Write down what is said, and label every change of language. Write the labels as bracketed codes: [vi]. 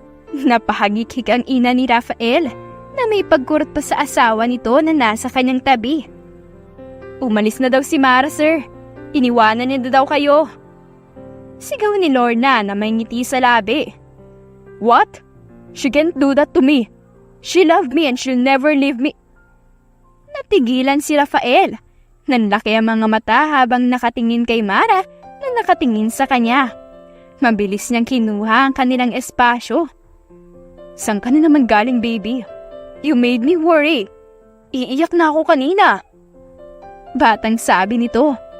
[tl] Napahagikik ang ina ni Rafael na may pagkurot pa sa asawa nito na nasa kanyang tabi. Umalis na daw si Mara, sir. Iniwanan niya daw kayo. Sigaw ni Lorna na may ngiti sa labi. [en] What? She can't do that to me. She loved me and she'll never leave me. [tl] Natigilan si Rafael. Nanlaki ang mga mata habang nakatingin kay Mara na nakatingin sa kanya. Mabilis niyang kinuha ang kanilang espasyo. Saan ka na naman galing, baby? [en] You made me worry. [tl] Iiyak na ako kanina. Batang sabi nito.